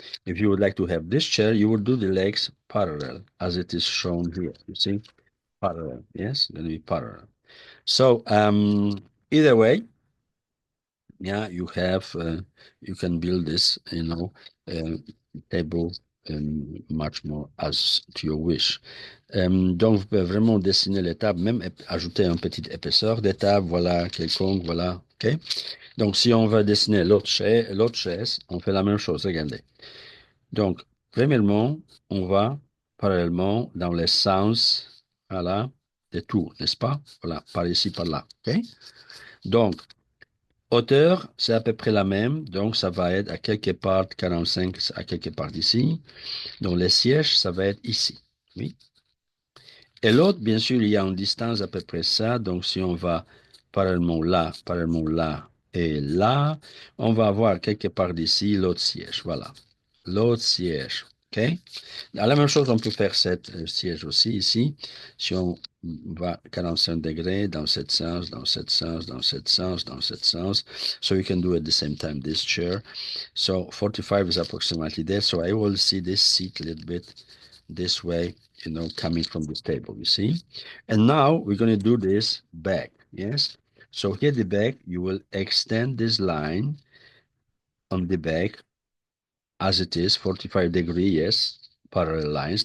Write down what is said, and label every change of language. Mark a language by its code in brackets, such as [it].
[en] If you would like to have this chair, you would do the legs parallel as it is shown here. You see? Parallel, yes, going to be parallel. So either way, yeah, you can build this, uh, table much more as to your wish. [fr] Donc, vous pouvez vraiment dessiner les tables, même ajouter une petite épaisseur des tables, voilà, quelconque, voilà, ok? Donc, si on va dessiner l'autre chaise, on fait la même chose, regardez. Donc, premièrement, on va parallèlement dans les sens, voilà, de tout, n'est-ce pas? Voilà, par ici, par là. OK? Donc, hauteur, c'est à peu près la même. Donc, ça va être à quelque part 45 à quelque part ici. Donc, les sièges, ça va être ici. Oui. Et l'autre, bien sûr, il y a une distance à peu près ça. Donc, si on va parallèlement là et là, on va avoir quelque part d'ici l'autre siège. Voilà. L'autre siège. OK? À la même chose, on peut faire cette siège aussi ici. Si on va 45 degrés dans cet sens, dans cet sens, dans cet sens, dans cet sens. [en] So you can do at the same time this chair. So 45 is approximately there. So I will see this seat a little bit this way, coming from this table, you see? And now we're going to do this back, yes? So here the back, you will extend this line on the back as it is, 45 degree, yes, parallel lines.